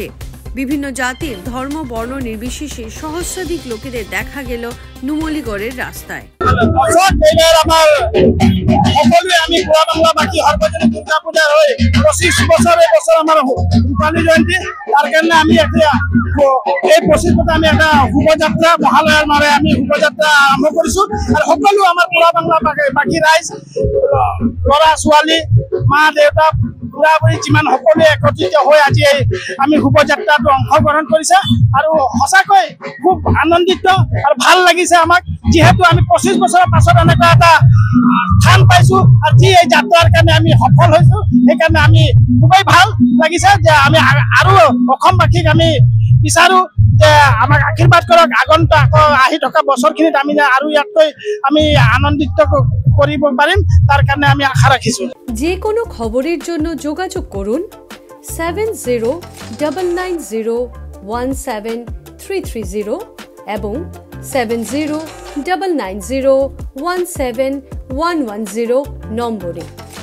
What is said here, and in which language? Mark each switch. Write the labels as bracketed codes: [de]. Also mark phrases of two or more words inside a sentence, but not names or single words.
[bn] বিভিন্ন জাতির ধর্ম বর্ণ নির্বিশেষে সহস্রাধিক লোকেদের দেখা গেল নুমলীগড়ের রাস্তায়। আমি পোড়াবাংলাবাসী সর্বজনীন দুর্গা পূজার হয়ে 25 বছর আমার রূপালী জয়ন্তী। তার কারণে আমি এই 25 বছর আমি একটা শোভাযাত্রা মহালয়ার মারে আমি শোভাযাত্রা [as] আৰম্ভ কৰিছো। আর সকলো আমার পোড়াবাংলাবাসী রাইজ, লৰা ছোৱালী, মা দেউতা, বুঢ়া বুঢ়ী যিমান সকলোৱে একত্ৰিত হৈ আজি আমি শোভাযাত্ৰাত অংশগ্ৰহণ কৰিছে। আৰু সঁচাকৈ খুব আনন্দিত আৰু ভাল লাগিছে আমাক, যেহেতু আমি 25 বছৰৰ পাছত এনেকুৱা এটা স্থান পাইছো আৰু যি এই যাত্ৰাৰ কাৰণে আমি সফল হৈছো। সেইকাৰণে আমি খুবেই ভাল লাগিছে যে আমি আৰু অসমবাসীক আমি বিচাৰো যে আমাক আশীৰ্বাদ কৰক। আগন্তুক আকৌ আহি থকা বছৰখিনিত আমি আৰু ইয়াতকৈ আমি আনন্দিত কৰিব পাৰিম, [bn] তার কারণে [as] আমি আশা রাখিছো। [bn] যে কোনো খবরের জন্য যোগাযোগ করুন 7099017330 এবং 7099017110 নম্বরে।